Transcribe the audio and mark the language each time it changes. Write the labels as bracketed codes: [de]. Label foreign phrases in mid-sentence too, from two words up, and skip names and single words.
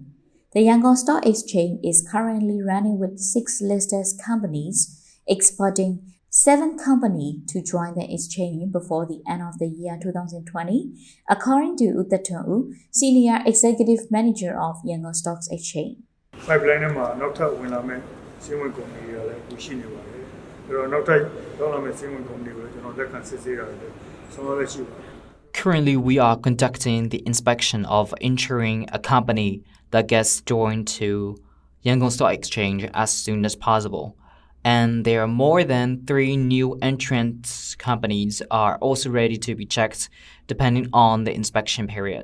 [en] The Yangon Stock Exchange is currently running with 6 listed companies, expecting 7 companies to join the exchange before the end of the year 2020, according to Uttaton, Senior Executive Manager of Yangon Stock Exchange. [my] Pipeline မှာနောက်ထပ်ဝင်လာမဲ့စီးဝင်ကုမ္ပဏီတွေကလည်းရှိနေပါတယ်။အဲ့တော့နောက်ထပ်ရောက်လာမဲ့စီးဝင်ကုမ္ပဏီတွေကိုကျွန်တော်လက်ခံစစ်ဆေးတာတွေဆောင်ရွက်လက်ရှိပါတယ်။ [en] Currently, we are conducting the inspection of ensuring a company that gets joined to Yangon Stock Exchange as soon as possible. And there are more than 3 new entrant companies are also ready to be checked depending on the inspection period.